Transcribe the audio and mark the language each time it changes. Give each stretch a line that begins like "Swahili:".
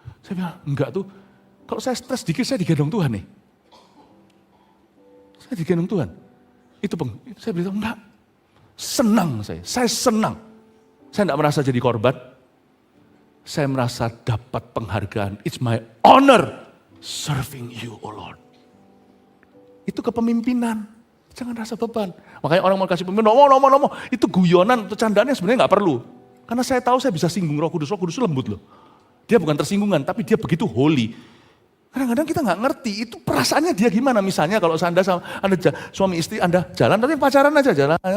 Indonesian: Saya bilang enggak tuh. Kalau saya stres dikit saya digendong Tuhan nih. Saya digendong Tuhan. Saya bilang enggak. Senang saya senang. Saya enggak merasa jadi korban. Saya merasa dapat penghargaan.
English: It's my honor serving you, oh Lord.
Indonesian: Itu kepemimpinan. Jangan rasa beban. Makanya orang mau kasih pemimpin, ngomong. Itu guyonan, itu candaannya sebenarnya nggak perlu. Karena saya tahu saya bisa singgung Roh Kudus itu lembut loh. Dia bukan tersinggungan, tapi dia begitu holy. Kadang-kadang kita nggak ngerti, itu perasaannya dia gimana. Misalnya kalau Anda suami istri Anda jalan, tapi pacaran aja jalan.